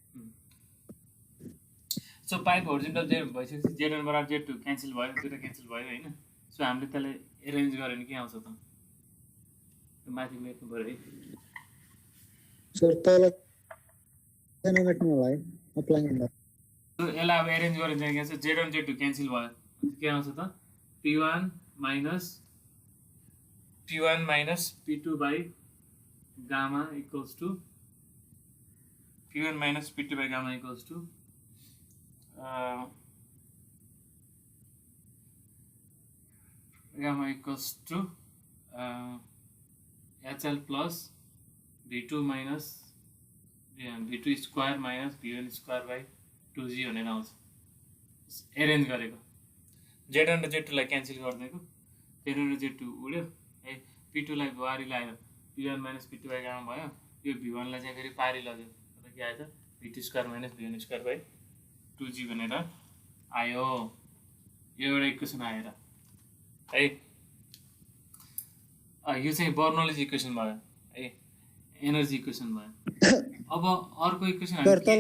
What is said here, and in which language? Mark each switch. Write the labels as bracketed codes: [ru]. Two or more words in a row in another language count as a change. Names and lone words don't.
[ne] सो [en] pipe horizontal [ne] जे भइसकेपछि Z1 बराबर Z2 क्यान्सल भयो दुईटा क्यान्सल भयो हैन सो हामीले त्यसलाई एरेन्ज गर्यो भने के आउँछ त माथि मेट्नु पर्यो है सर तल मेट्नु होला है अप्लाई गर्दा सो यसलाई अब एरेन्ज गरेर चाहिँ के छ Z1 Z2 क्यान्सल भयो के आउँछ त [en] P1 minus P2 by gamma equals to P1 minus P2 by gamma equals to HL plus V2 minus V2 square minus V1 square by 2G [ne] भनेर आउँछ एरेन्ज गरेको Z1 र Z2 लाई क्यान्सल गरिदिएको Z1 र Z2 उड्यो है P2 लाई बारी लाग्यो [en] P1 minus P2 by gamma [ne] भयो यो V1 लाई चाहिँ फेरि पारी लग्यो अन्त के आयो त [en] V2 square minus V1 square by 2G [ne] भनेर आयो यो एउटा इक्वेसन आएर है यो चाहिँ [en] Bernoulli's equation [ne] भयो है [en] energy equation [ne] भयो अब अर्को इक्वेसन हजुर